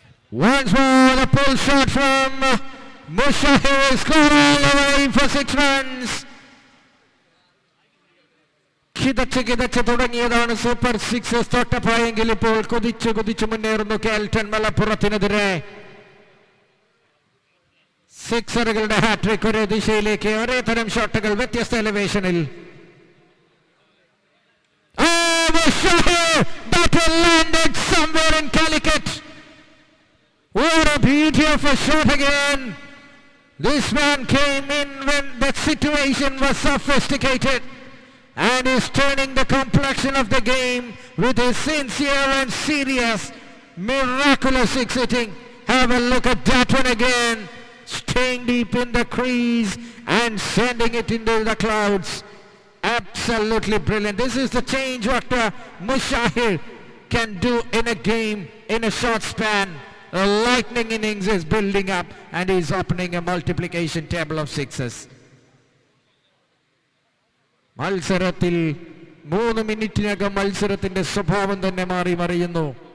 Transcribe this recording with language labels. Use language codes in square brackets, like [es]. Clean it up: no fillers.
[en] Once more, the pull shot from Mushahir is scored all the way for 6 runs. [ml] കിതച്ച് തുടങ്ങിയതാണ് super sixers തൊട്ടപ്പായെങ്കിൽ ഇപ്പോൾ കുതിച്ചു മുന്നേറുന്നു കേൾട്ടൺ മലപ്പുറത്തിനെതിരെ. സിക്സറുകളുടെ hat trick ഒരേ ദിശയിലേക്ക്, ഒരേ തരം ഷോട്ടുകൾ വ്യത്യസ്ത എലിവേഷനിൽ. [en] Mushahir, that landed somewhere in Calicut. What a beauty of a shot again. This man came in when the situation was sophisticated and is turning the complexion of the game with his sincere and serious, miraculous six hitting. Have a look at that one again. Staying deep in the crease and sending it into the clouds. Absolutely brilliant. This is the change what Mushahir can do in a game in a short span. A lightning innings is building up and he's opening a multiplication table of sixes. [ml] മത്സരത്തിൽ 3 മിനിറ്റിനകം മത്സരത്തിന്റെ സ്വഭാവം തന്നെ മാറി മറിയുന്നു.